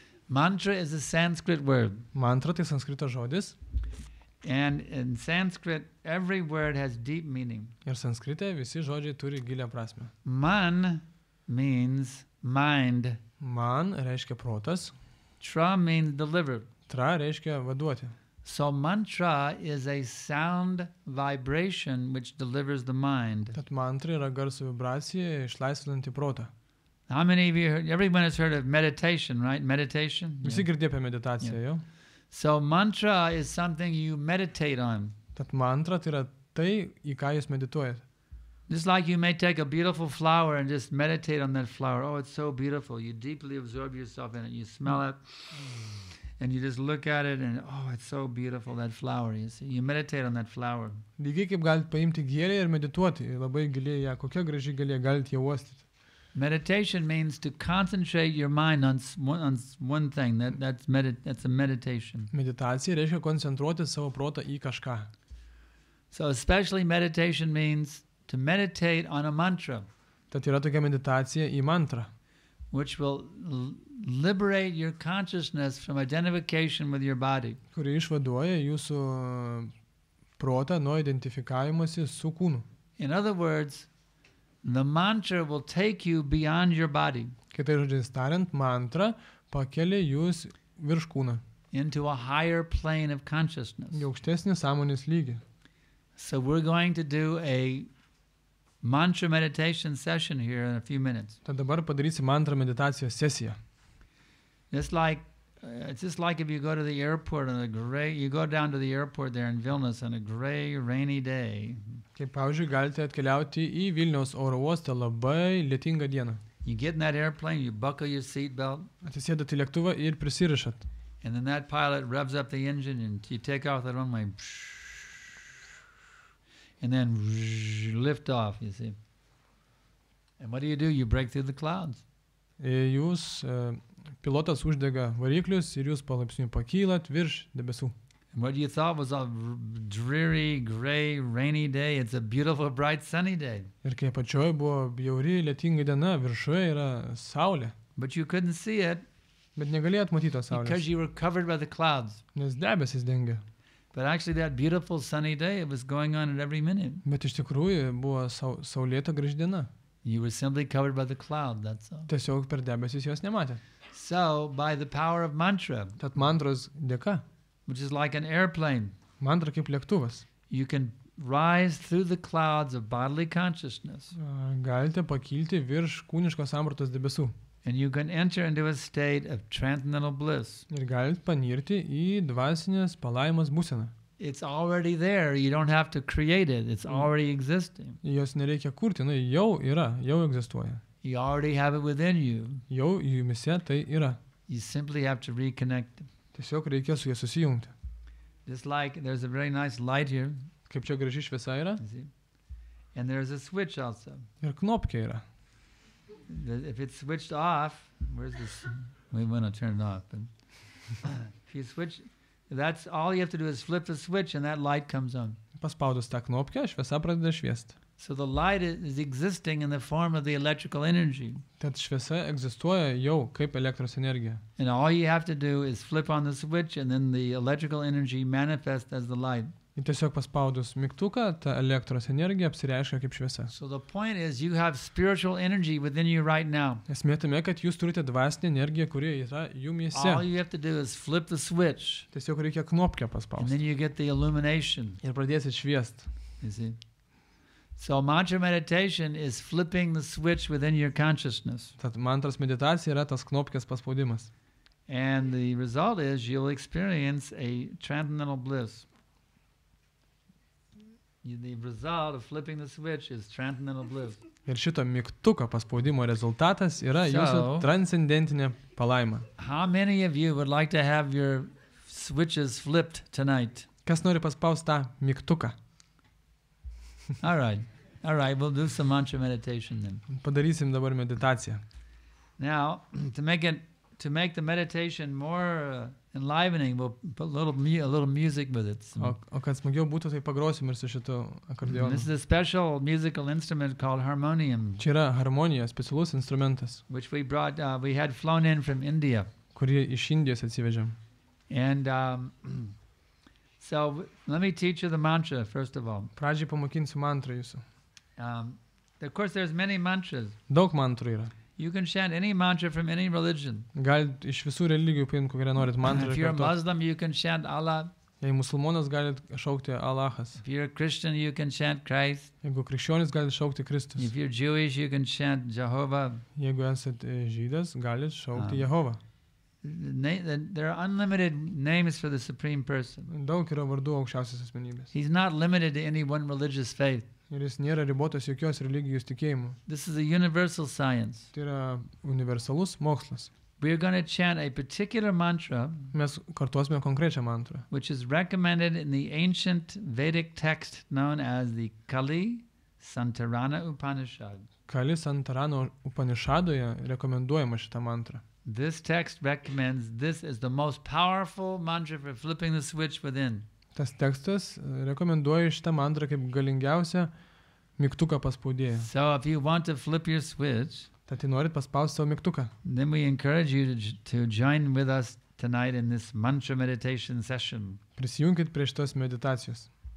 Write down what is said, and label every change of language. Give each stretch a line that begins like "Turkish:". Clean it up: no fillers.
English: Mantra is a Sanskrit word.
Lithuanian: Mantra tai sanskrito žodis.
English: And in Sanskrit, every word has deep meaning.
Lithuanian: Ir sanskrite visi žodžiai turi gilią prasmę.
English: Man means mind.
Lithuanian: Man reiškia protas.
English: Tra means deliver.
Lithuanian: Tra reiškia vaduoti.
English: So mantra is a sound vibration which delivers the mind.
Lithuanian: Tad mantra yra garso vibracija išlaisvinanti protą.
English: How many of you heard, everyone has heard of meditation, right? Meditation?
Lithuanian: Visi girdėjo apie meditaciją, jau.
English: So mantra is something you meditate on.
Lithuanian: Tad mantra tai yra tai, į ką jūs medituojate.
English: Just like you may take a beautiful flower and just meditate on that flower. Oh, it's so beautiful. You deeply absorb yourself in it. You smell it and you just look at it and oh, it's so beautiful, that flower. You see, you meditate on that flower.
Lithuanian: Lygiai kaip galite paimti gėlę ir medituoti, labai giliai ją, kokia graži gėlė, galite ją uostyti.
English: Meditation means to concentrate your mind on one thing. That's a meditation.
Lithuanian: Meditacija reiškia koncentruoti savo protą į kažką.
English: So especially meditation means to meditate on a mantra.
Lithuanian: Tad yra tokia meditacija į mantrą,
English: which will liberate your consciousness from identification with your body.
Lithuanian: Kuri išvaduoja jūsų protą nuo identifikavimuose su kūnu.
English: In other words, the mantra will take you beyond your body.
Lithuanian: Kitai žodžiais tariant, mantra pakelia jūs virš kūną.
English: Into a higher plane of consciousness.
Lithuanian: Į aukštesnį sąmonės lygį.
English: So we're going to do a mantra meditation session here in a few minutes.
Lithuanian: Tad dabar padarysi mantra meditacijos sesiją.
English: It's just like if you go to the airport you go down to the airport there in Vilnius on a gray, rainy day.
Lithuanian: Kaip pavyzdžiui, galite atkeliauti į Vilniaus oro uostą labai lietingą dieną.
English: You get in that airplane, you buckle your seat belt.
Lithuanian: Atsisėdat į lėktuvą ir prisirišat.
English: And then that pilot revs up the engine and you take off the runway. And then lift off, you see. And what do? You break through the clouds.
Lithuanian: Jūs pilotas uždega variklius ir jūs palaipsniui pakylat virš debesų.
English: And what you thought was a dreary, gray, rainy day, it's a beautiful, bright, sunny day.
Lithuanian: Ir kai apačioje buvo bjauri, lietinga diena, viršuje yra saulė.
English: But you couldn't see it.
Lithuanian: Bet negalėjot matyti tos saulės.
English: Because you were covered by the clouds.
Lithuanian: Nes debesis dengia.
English: But actually that beautiful sunny day, it was going on at every minute.
Lithuanian: Bet iš tikrųjų buvo saulėta graži diena.
English: You were simply covered by the cloud, that's all.
Lithuanian: Tiesiog per debesis jos nematė.
English: So, by the power of mantra,
Lithuanian: tad mantros dėka,
English: which is like an airplane,
Lithuanian: mantra kaip lėktuvas,
English: you can rise through the clouds of bodily consciousness.
Lithuanian: Galite pakilti virš kūniškos sampratos debesų.
English: And you can enter into a state of transcendental bliss.
Lithuanian: Ir galite panirti į dvasinės palaimos būseną.
English: It's already there. You don't have to create it. It's already existing.
Lithuanian: Jos nereikia kurti, jau yra, jau egzistuoja.
English: You already have it within you.
Lithuanian: Jau jumise tai yra.
English: You simply have to reconnect it.
Lithuanian: Tiesiog reikia su jie susijungti.
English: Just like there's a very nice light here.
Lithuanian: Kaip čia graži šviesa yra.
English: You see? And there's a switch also.
Lithuanian: Ir knopkė yra.
English: If it's switched off, where's this? We want to turn it off. But if you switch, that's all you have to do is flip the switch and that light comes on.
Lithuanian: Paspaudus tą knopkę, šviesa pradeda šviesti.
English: So the light is existing in the form of the electrical energy.
Lithuanian: Tad šviesa egzistuoja jau kaip elektros energija.
English: And all you have to do is flip on the switch and then the electrical energy manifests as the light.
Lithuanian: Ir tiesiog paspaudus mygtuką, ta elektros energija apsireiškia kaip šviesa.
English: So the point is you have spiritual energy within you right now.
Lithuanian: Esmė tame, kad jūs turite dvasinę energiją, kuri yra jumyse.
English: All you have to do is flip the switch.
Lithuanian: Tiesiog reikia knopkę paspausti.
English: then you get the illumination.
Lithuanian: Ir pradėsit šviesti.
English: You see? So mantra meditation is flipping the switch within your consciousness.
Lithuanian: Tad mantros meditacija yra tas knopkės paspaudimas.
English: And the result is you'll experience a transcendental bliss. The result of flipping the switch is transcendental bliss.
Lithuanian: Ir šito mygtuko paspaudimo rezultatas yra jūsų transcendentinė palaima.
English: How many of you would like to have your switches flipped tonight?
Lithuanian: Kas nori paspausti tą mygtuką?
English: All right, we'll do some mantra meditation then.
Lithuanian: Padarysim dabar meditaciją.
English: Now, to make the meditation more enlivening, we'll put a little music with it.
Lithuanian: O kad smagiau būtų, tai pagrosim ir su šitu akordeonu.
English: This is a special musical instrument called harmonium.
Lithuanian: Čia yra harmonija, specialus instrumentas,
English: which we had flown in from India.
Lithuanian: Kurį iš Indijos atsivežėm.
English: And so let me teach you the mantra first of all.
Lithuanian: Pradžiai pamokinsiu mantrą jūsų.
English: Of course, there's many mantras.
Lithuanian: Daug mantrų yra.
English: You can chant any mantra from any religion.
Lithuanian: Galit iš visų religijų paimti, kokią norit mantrą.
English: If you're a Muslim, you can chant Allah.
Lithuanian: Jei musulmonas, galit šaukti Allahas.
English: If you're a Christian, you can chant Christ.
Lithuanian: Jeigu krikščionis, galit šaukti Kristus.
English: If you're Jewish, you can chant Jehovah.
Lithuanian: Jeigu esat žydas, galit šaukti Jehovą.
English: There are unlimited names for the Supreme Person.
Lithuanian: Daug yra vardų aukščiausios asmenybės.
English: He's not limited to any one religious faith.
Lithuanian: Ir jis nėra ribotas jokios religijos tikėjimu.
English: This is a universal science.
Lithuanian: Tai yra universalus mokslas.
English: We are going to chant a particular mantra.
Lithuanian: Mes kartuosime konkrečią mantrą.
English: Which is recommended in the ancient Vedic text known as the Kali Santarana Upanishad.
Lithuanian: Kali Santarana Upanishadoje rekomenduojama šitą mantrą.
English: This text recommends this as the most powerful mantra for flipping the switch within.
Lithuanian: Tas tekstas rekomenduoja šitą mantrą kaip galingiausią mygtuką paspaudėją.
English: So if you want to flip your switch,
Lithuanian: tad norit paspausti savo mygtuką,
English: then we encourage you to join with us tonight in this mantra meditation session.
Lithuanian: Prisijunkit prie šitos meditacijos.